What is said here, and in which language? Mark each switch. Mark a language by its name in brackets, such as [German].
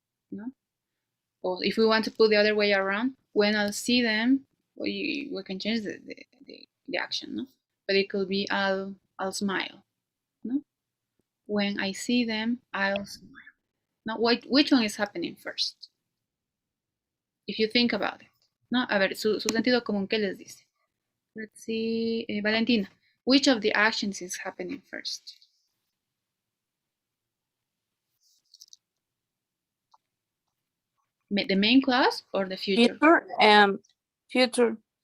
[English] No, or if we want to put the other way around, when I'll see them, we can change the action. No, but it could be I'll smile. No, when I see them, I'll smile. Now, which one is happening first? If you think about it. [Spanish] No, a ver, su sentido común, ¿qué les dice? [English] Let's see, Valentina, which of the actions is happening first? The main clause or the future? Future.